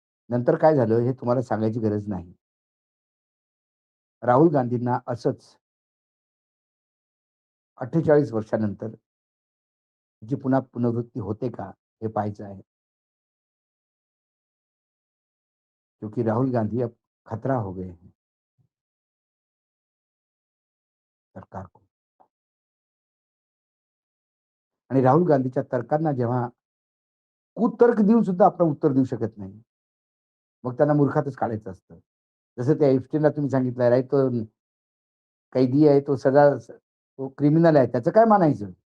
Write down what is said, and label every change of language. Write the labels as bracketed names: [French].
[Marathi] नंतर काय झालं हे तुम्हाला सांगायची गरज नाही. राहुल गांधींना असंच 48 वर्षानंतर जी पुन्हा पुनरावृत्ती होते का? हे पाहायचं आहे. [Hindi] क्योंकि राहुल गांधी अब खतरा हो गए हैं सरकार को. [Marathi] आणि राहुल गांधीच्या तर्कांना जेव्हा कुतर्क देऊन सुद्धा आपण उत्तर देऊ शकत नाही. मग त्यांना मूर्खातच काढायचं असतं. जसं त्या एप्स्टीनला तुम्ही सांगितलं, "अरे तो कैदी आहे, तो तो क्रिमिनल आहे." त्याचं काय मानायचं?